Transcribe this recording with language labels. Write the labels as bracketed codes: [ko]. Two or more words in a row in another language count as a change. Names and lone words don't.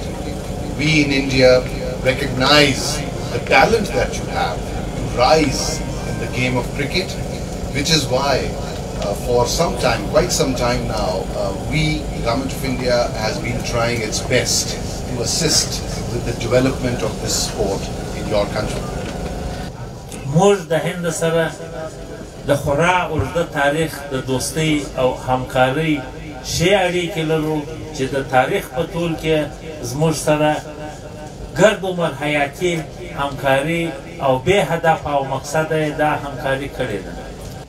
[en] We in India recognize the talent that you have to rise in the game of cricket, which is why for some time, quite some time now, we, the Government of India, has been trying its best to assist with the development of this sport in your country. [ps] موږ د هند سره د خورا اوږده تاریخ د دوستۍ او همکارۍ ښې اړیکې لرو چې د تاریخ په طول کې زموږ سره ګرد عمر حیاتي همکاري او بې هدف او مقصده دا همکاري کړې ده.